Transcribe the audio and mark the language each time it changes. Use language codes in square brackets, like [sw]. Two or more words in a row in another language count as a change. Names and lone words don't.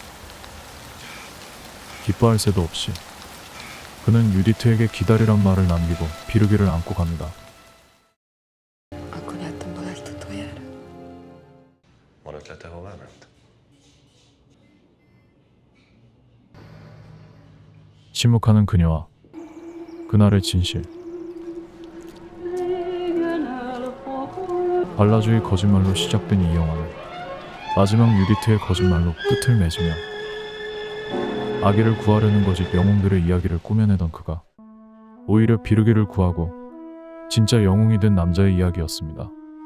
[ko] 기뻐할 새도 없이 그는 유디트에게 기다리란 말을 남기고 비르기를 안고 갑니다. [hu] Akkor láttam Balázst utoljára. Van ötlete, hová ment? [ko] 침묵하는 그녀와 그날의 진실. 발라주의 거짓말로 시작된 이 영화는 마지막 유디트의 거짓말로 끝을 맺으며 아기를 구하려는 거짓 영웅들의 이야기를 꾸며내던 그가 오히려 비르기를 구하고 진짜 영웅이 된 남자의 이야기였습니다.